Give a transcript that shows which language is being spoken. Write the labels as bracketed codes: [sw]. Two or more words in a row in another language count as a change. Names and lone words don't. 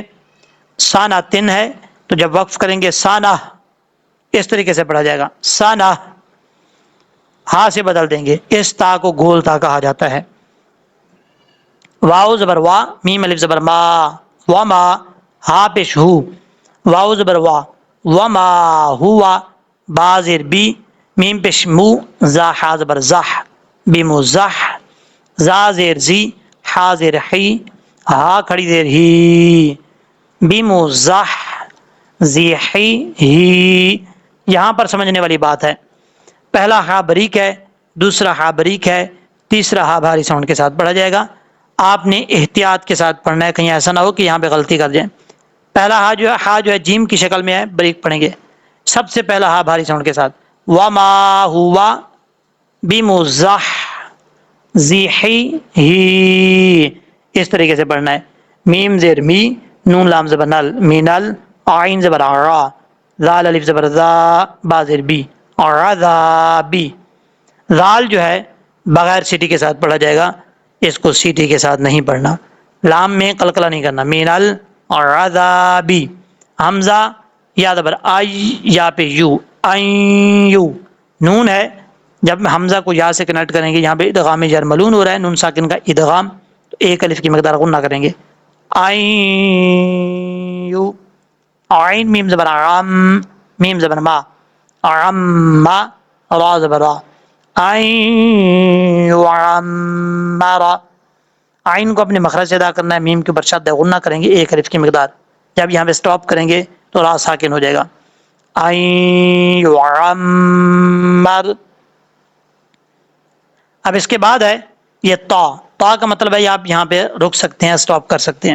[ur] سانا تن ہے تو جب وقف کریں گے سانا، اس طریقے سے پڑھا جائے گا، سانا. ہا سے بدل دیں گے، اس تا کو گول تا کہا جاتا ہے. واؤ زبر وا، میم الف زبر ما، وما. ہا پیش ہو، واؤ زبر وا، وما ہوا. با زیر بی، میم پیش مو، زا ہا زبر زح، بمزح. زا زیر زی، ہا زیر حی، ہا کھڑی زیر ہی، بمزح زی حی ہی. یہاں پر سمجھنے والی بات ہے، پہلا ہا بریک ہے، دوسرا ہا بریک ہے، تیسرا ہا بھاری ساؤنڈ کے ساتھ پڑھا جائے گا. آپ نے احتیاط کے ساتھ پڑھنا ہے، کہیں ایسا نہ ہو کہ یہاں پہ غلطی کر جائیں. پہلا ہا جو ہے جیم کی شکل میں ہے، بریک پڑھیں گے. سب سے پہلا ہا بھاری ساؤنڈ کے ساتھ، [ar] وما ہوا بمزح زی حی ہی، [ur] اس طریقے سے پڑھنا ہے. میم زیر می، نون لام زبر نل، مینل. عین زبر را، زال الف زبر زا، با زیر بی، عذابی. زال جو ہے بغیر سیٹی کے ساتھ پڑھا جائے گا، اس کو سیٹی کے ساتھ نہیں پڑھنا. لام میں قلقلہ نہیں کرنا، مینل اور عذابی. حمزہ یا زبر آئی، یا پہ یو، این یو. نون ہے، جب حمزہ کو یا سے کنیکٹ کریں گے، یہاں پہ ادغام جر ملون ہو رہا ہے، نون ساکن کا ادغام، تو ایک الف کی مقدار غنہ کریں گے. این یو. عین میم زبر عام، میم زبر ما، عم. را زبر را، این یعمر. عین کو اپنے مخرج سے ادا کرنا ہے، میم کے اوپر شد غنہ کریں گے ایک الف کی مقدار. جب یہاں پہ سٹاپ کریں گے تو را ساکن ہو جائے گا، این یعمر. اب اس کے بعد ہے یہ تا. تا کا مطلب ہے آپ یہاں پہ رک سکتے ہیں، سٹاپ کر سکتے ہیں.